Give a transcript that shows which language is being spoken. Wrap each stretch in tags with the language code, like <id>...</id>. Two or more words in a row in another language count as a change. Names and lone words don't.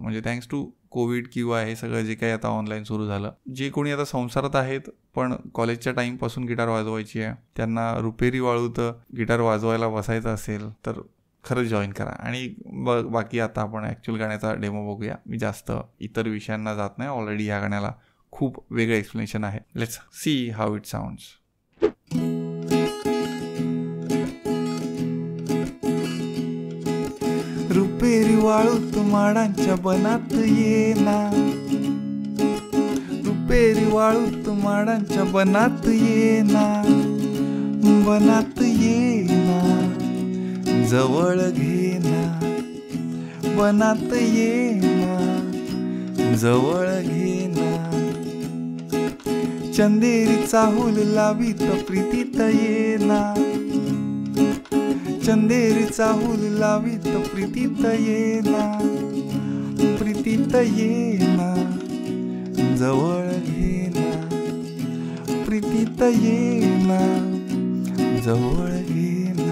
<mr>म्हणजे</mr> <en>thanks to</en> <mr>कोविड किंवा हे सगळं जे काही आता ऑनलाईन सुरू झालं, जे कोणी आता संसारात आहेत पण कॉलेजच्या टाईमपासून गिटार वाजवायची आहे, त्यांना रुपेरी वाळूत गिटार वाजवायला बसायचं असेल तर खरंच जॉईन करा. आणि बाकी आता आपण ॲक्च्युअल गाण्याचा डेमो बघूया. मी जास्त इतर विषयांना जात नाही. ऑलरेडी या गाण्याला खूप वेगळं एक्सप्लेनेशन आहे.</mr> <en>let's see how it sounds.</en> <mr>रुपेरी वाळूत माडांच्या बनात येना, रुपेरी वाळूत माडांच्या बनात येना, बनात येना, जवळ घेना, बनात येना, जवळ घेना, चंदेरी चाहूल लावीत प्रीतीत येना, चंदेरी चाहूल लावीत प्रीतीत येना, प्रीतीत येना, जवळ घेना, प्रीतीत येना, जवळ घेना.</mr>